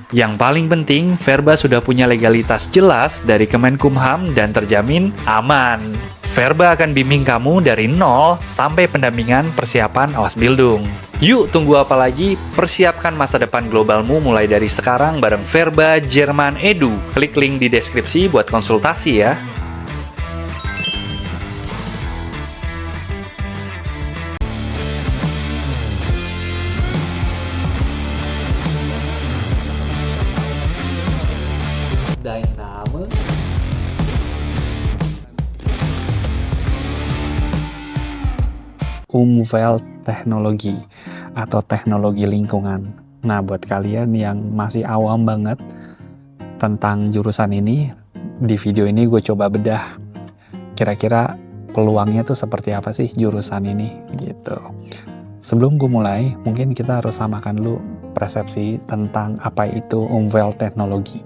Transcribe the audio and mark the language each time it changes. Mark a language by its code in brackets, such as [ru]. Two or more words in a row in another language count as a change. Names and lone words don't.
[id] Yang paling penting, Verba sudah punya legalitas jelas dari Kemenkumham dan terjamin aman. Verba akan bimbing kamu dari nol sampai pendampingan persiapan Ausbildung. Yuk, tunggu apa lagi? Persiapkan masa depan globalmu mulai dari sekarang bareng Verba Jerman Edu. Klik link di deskripsi buat konsultasi ya. [de] Dein Name? [id] Umweltteknologi atau teknologi lingkungan. Nah, buat kalian yang masih awam banget tentang jurusan ini, di video ini gue coba bedah kira-kira peluangnya tuh seperti apa sih jurusan ini gitu. Sebelum gue mulai, mungkin kita harus samakan dulu persepsi tentang apa itu Umweltteknologi.